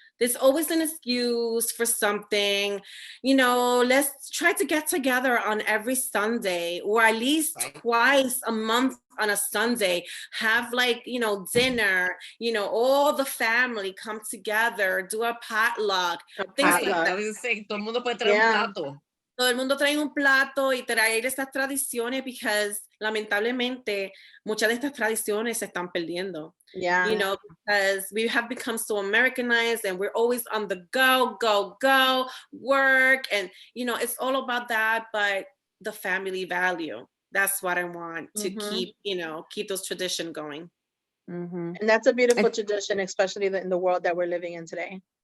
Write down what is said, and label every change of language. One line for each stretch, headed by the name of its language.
English: There's always an excuse for something, you know, let's try to get together on every Sunday or at least Right. twice a month on a Sunday, have like, you know, dinner, you know, all the family come together, do a potluck, things like Potluck. I was saying,
Spanish: todo el mundo puede traer
English: Yeah.
Spanish: un plato. todo el mundo trae un plato y traer esas tradiciones because lamentablemente muchas de estas tradiciones se están perdiendo.
English: Yeah. You know, because we have become so Americanized and we're always on the go, work. And, you know, it's all about that, but the family value, that's what I want to Mhm. keep, you know, keep those traditions going. Mhm. And that's a beautiful tradition, especially in the world that we're living in today.